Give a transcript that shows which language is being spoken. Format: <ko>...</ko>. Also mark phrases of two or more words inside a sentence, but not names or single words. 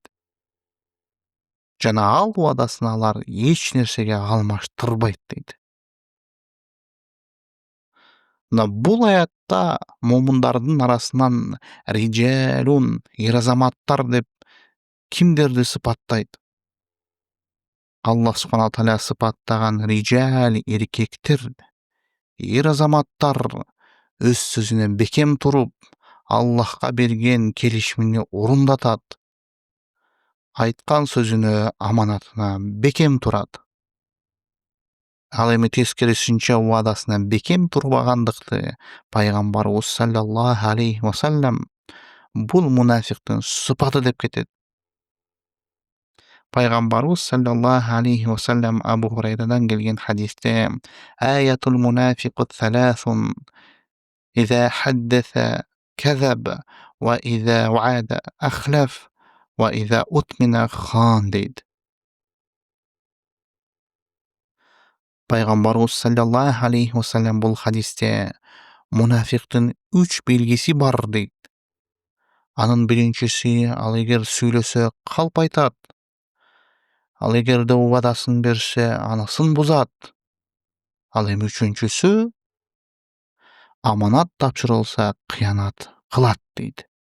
<ky>Жана ал убадасын алар эч нерсеге алмаштырбайт дейт. Мына бул аятта момундардын арасынан риджалун, эр-азаматтар деп кимдерди сыпаттайт? Аллах</ky> <ar>سبحانه تعالى</ar> <ky>сыпаттаган риджал эркектер, эр-азаматтар өз сөзүнө бекем туруп, Аллахка берген келишимини орундатат. Айткан сөзүнө, аманатына бекем турат. Ал эми тескерисинче убадасына бекем турбагандыкты пайгамбарыбыз</ky> <ar>صلى الله عليه وسلم</ar> <ky>бул мунафиктин сыпаты деп кетет. Пайгамбарыбыз</ky> <ar>صلى الله عليه وسلم</ar> <ky>Абу Хурайрадан келген хадисте:</ky> <ar>"آية المنافق ثلاث إذا حدث كذب وإذا وعد أخلف وإذا اؤتمن خان"</ar> <ky>дейт. Пайгамбарыбыз</ky> <ar>صلى الله عليه وسلم</ar> <ky>бул хадисте мунафиктин 3 белгиси бар дейт. Анын биринчиси, ал эгер сүйлөсө калп айтат. Ал эгерде убадасын берсе, анысын бузат. Ал эми үчүнчүсү, аманат тапшырылса кыянат кылат дейт.</ky>